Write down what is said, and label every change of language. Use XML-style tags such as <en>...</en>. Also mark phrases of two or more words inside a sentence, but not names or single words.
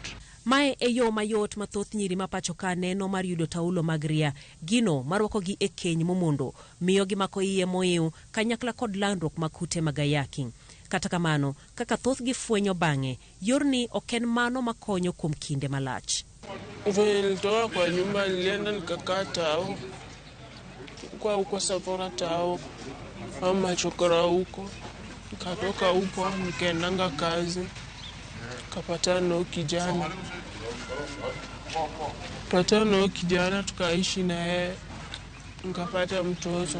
<luo>Mae e yo mayot mathoth nyiri mapacho ka neno mar yudo taulo mag ria, gino marwako gi e keny momondo, miyo gi mako iye moiw kanyakla kod landruok makute magayaki. Kata kamano, kaka thoth gi fwenyo bang'e, yorni oken mano makonyo kuom kinde malach.</luo> <sw>Nilitoka kwa nyumba, nilienda nikakaa tao, kwa huko Safora tao, ama chokora huko, nikatoka huko, nikaendanga kazi. Kapatana kijana tukaishi na yeye, nikapata mtoto.</sw>